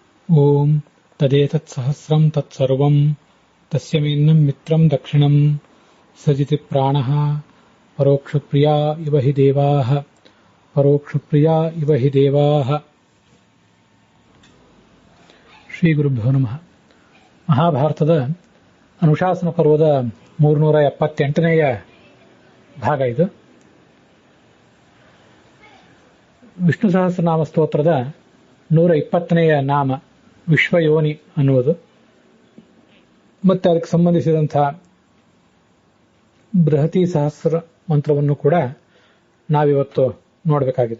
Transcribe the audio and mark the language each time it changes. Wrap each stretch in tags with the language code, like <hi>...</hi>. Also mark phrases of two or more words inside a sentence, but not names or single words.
<sa>ಓಂ ತದೇತತ್ಸಹಸ್ರಂ ತತ್ಸರ್ವಂ ತಸ್ಯಮೇನ್ನಂ ಮಿತ್ರಂ ದಕ್ಷಿಣಂ ಸಜಿತಿ ಪ್ರಾಣಃ ಪರೋಕ್ಷಪ್ರಿಯಾ ಇವ ಹಿ ದೇವಾಃ ಪರೋಕ್ಷಪ್ರಿಯಾ ಇವ ಹಿ ದೇವಾಃ. ಶ್ರೀ ಗುರುಭ್ಯೋ ನಮಃ.</sa> <kn>ಮಹಾಭಾರತದ ಅನುಶಾಸನ ಪರ್ವದ 378ನೇಯ ಭಾಗ ಇದು. ವಿಷ್ಣು ಸಹಸ್ರನಾಮ ಸ್ತೋತ್ರದ 120ನೇಯ ನಾಮ ವಿಶ್ವಯೋನಿ ಅನ್ನುವುದು, ಮತ್ತೆ ಅದಕ್ಕೆ ಸಂಬಂಧಿಸಿದಂತಹ ಬೃಹತಿ ಸಹಸ್ರ ಮಂತ್ರವನ್ನು ಕೂಡ ನಾವಿವತ್ತು ನೋಡಬೇಕಾಗಿದೆ.</kn>